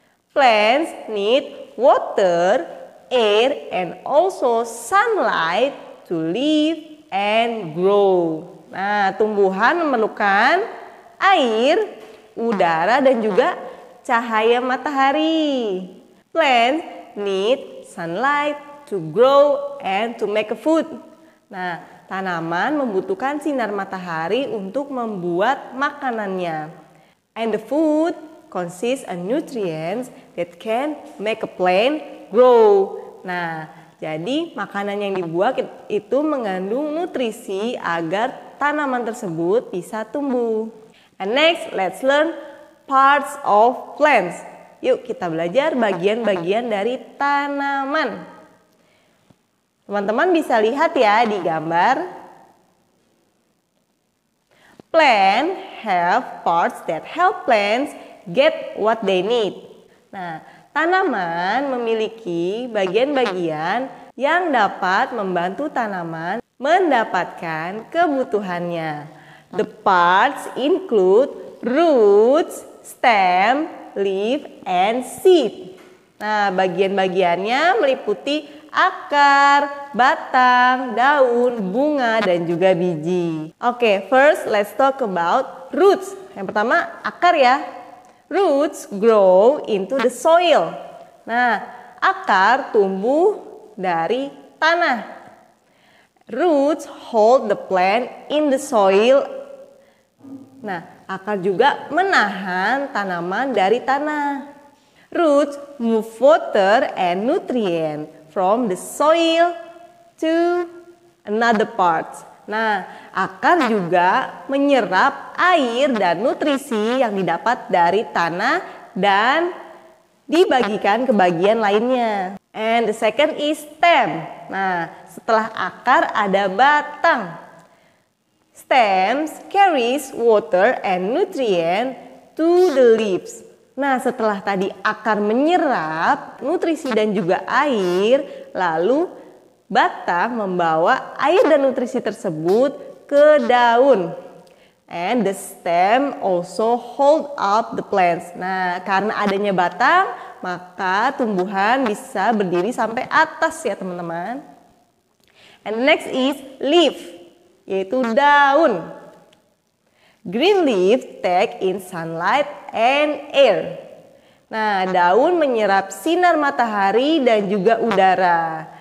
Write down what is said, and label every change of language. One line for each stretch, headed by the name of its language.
English: Plants need water, air, and also sunlight to live and grow.
Indonesian: Nah, tumbuhan memerlukan air, udara, dan juga cahaya matahari.
English: Plants need sunlight to grow and to make a food.
Indonesian: Nah, tanaman membutuhkan sinar matahari untuk membuat makanannya.
English: And the food consists of nutrients that can make a plant grow.
Indonesian: Nah, jadi makanan yang dibuat itu mengandung nutrisi agar tanaman tersebut bisa tumbuh.
English: And next, let's learn parts of plants.
Indonesian: Yuk kita belajar bagian-bagian dari tanaman. Teman-teman bisa lihat ya di gambar.
English: Plants have parts that help plants get what they need.
Indonesian: Nah, tanaman memiliki bagian-bagian yang dapat membantu tanaman mendapatkan kebutuhannya.
English: The parts include roots, stem, leaf, and seed.
Indonesian: Nah, bagian-bagiannya meliputi akar, batang, daun, bunga, dan juga biji.
English: Oke, first let's talk about roots.
Indonesian: Yang pertama, akar ya.
English: Roots grow into the soil.
Indonesian: Nah, akar tumbuh dari tanah.
English: Roots hold the plant in the soil.
Indonesian: Nah, akar juga menahan tanaman dari tanah.
English: Roots move water and nutrient from the soil to another part.
Indonesian: Nah, akar juga menyerap air dan nutrisi yang didapat dari tanah dan dibagikan ke bagian lainnya.
English: And the second is stem.
Indonesian: Nah, setelah akar ada batang.
English: Stems carries water and nutrient to the leaves.
Indonesian: Nah, setelah tadi akar menyerap nutrisi dan juga air, lalu batang membawa air dan nutrisi tersebut ke daun.
English: And the stem also hold up the plants.
Indonesian: Nah, karena adanya batang, maka tumbuhan bisa berdiri sampai atas ya teman-teman.
English: And next is leaf,
Indonesian: yaitu daun.
English: Green leaf take in sunlight and air.
Indonesian: Nah, daun menyerap sinar matahari dan juga udara.